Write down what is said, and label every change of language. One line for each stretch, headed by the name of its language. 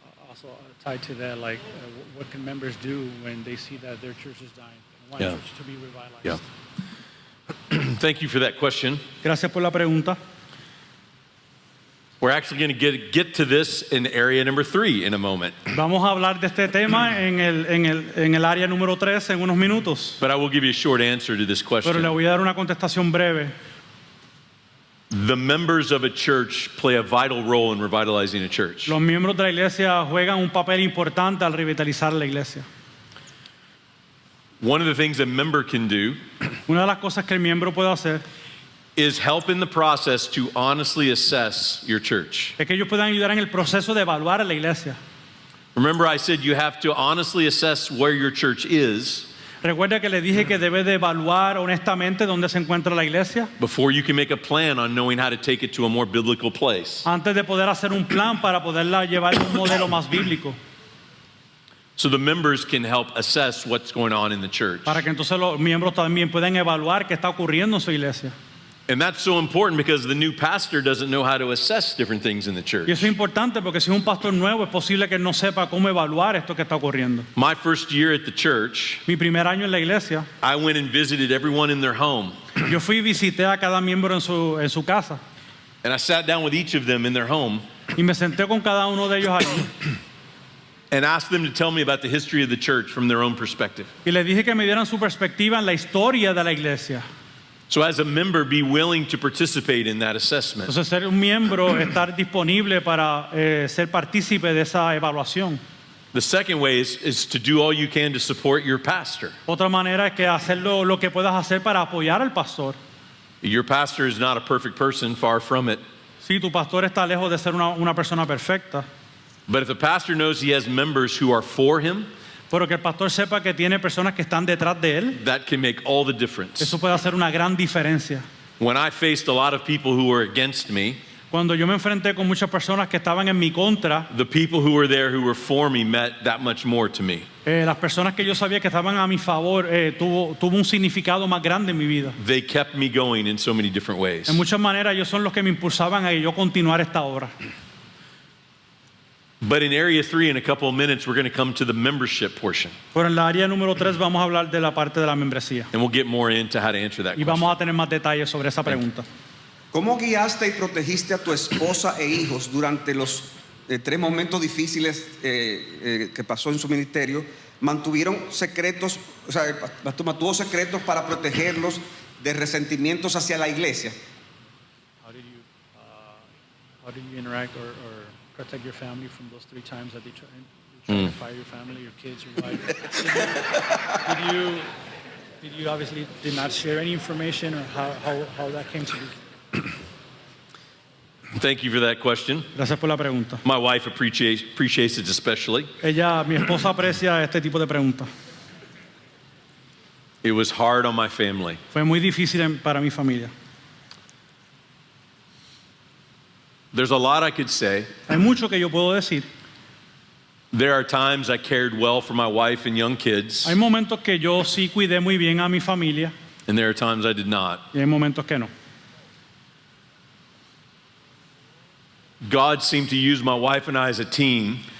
English: Also tied to that, like what can members do when they see that their church is dying and want Yeah. church to be revitalized? Yeah. Thank you for that question.
Spanish: Gracias por la pregunta.
English: We're actually going to get to this in area number 3 in a moment.
Spanish: Vamos a hablar de este tema en el área número 3 en unos minutos.
English: But I will give you a short answer to this
Spanish: Pero le
English: question.
Spanish: voy a dar una contestación breve.
English: The members of a church play a vital role in revitalizing a church.
Spanish: Los miembros de la iglesia juegan un papel importante al revitalizar la iglesia.
English: One of the things a member can do
Spanish: Una de las cosas que el miembro puede hacer
English: is help in the process to honestly assess your church.
Spanish: es que ellos puedan ayudar en el proceso de evaluar a la iglesia.
English: Remember, I said you have to honestly assess where your church is
Spanish: Recuerda que le dije que debe de evaluar honestamente dónde se encuentra la iglesia
English: before you can make a plan on knowing how to take it to a more biblical place.
Spanish: antes de poder hacer un plan para poderla llevar a un modelo más bíblico,
English: So the members can help assess what's going on in the church.
Spanish: para que entonces los miembros también puedan evaluar qué está ocurriendo en su iglesia.
English: And that's so important because the new pastor doesn't know how to assess different things in the
Spanish: Y
English: church.
Spanish: eso es importante porque si es un pastor nuevo es posible que no sepa cómo evaluar esto que está ocurriendo.
English: My first year at the church,
Spanish: Mi primer año en la iglesia,
English: I went and visited everyone in their home.
Spanish: yo fui y visité a cada miembro en su casa
English: And I sat down with each of them in their home
Spanish: y me senté con cada uno de ellos allí
English: and asked them to tell me about the history of the church from their own perspective.
Spanish: y les dije que me dieran su perspectiva en la historia de la iglesia.
English: So as a member, be willing to participate in that assessment.
Spanish: Entonces ser un miembro, estar disponible para ser partícipe de esa evaluación.
English: The second way is to do all you can to support your pastor.
Spanish: Otra manera es que hacer lo que puedas hacer para apoyar al pastor.
English: Your pastor is not a perfect person, far from it.
Spanish: Sí, tu pastor está lejos de ser una persona perfecta,
English: But if the pastor knows he has members who are for him,
Spanish: pero que el pastor sepa que tiene personas que están detrás de él,
English: that can make all the difference.
Spanish: eso puede hacer una gran diferencia.
English: When I faced a lot of people who were against me,
Spanish: Cuando yo me enfrenté con muchas personas que estaban en mi contra,
English: the people who were there who were for me meant that much more to me.
Spanish: las personas que yo sabía que estaban a mi favor tuvo un significado más grande en mi vida.
English: They kept me going in so many different ways.
Spanish: En muchas maneras ellos son los que me impulsaban a yo continuar esta obra.
English: But in area 3, in a couple of minutes, we're going to come to the membership portion.
Spanish: Pero en la área número 3 vamos a hablar de la parte de la membresía
English: And we'll get more into how to answer that
Spanish: y
English: question.
Spanish: vamos a tener más detalles sobre esa pregunta. ¿Cómo guiaste y protegiste a tu esposa e hijos durante los 3 momentos difíciles que pasó en su ministerio? ¿Mantuvieron secretos, o sea, mantuvo secretos para protegerlos de resentimientos hacia la iglesia?
English: How did you interact or protect your family from those 3 times that they tried to fire your family, your kids, your wife? Did you obviously did not share any information or how that came to be? Thank you for that question.
Spanish: Gracias por la pregunta.
English: My wife appreciates it especially.
Spanish: Mi esposa aprecia este tipo de preguntas.
English: It was hard on my family.
Spanish: Fue muy difícil para mi familia.
English: There's a lot I could say.
Spanish: Hay mucho que yo puedo decir.
English: There are times I cared well for my wife and young kids,
Spanish: Hay momentos que yo sí cuidé muy bien a mi familia
English: and there are times I did not.
Spanish: y hay momentos que no.
English: God seemed to use my wife and I as a team.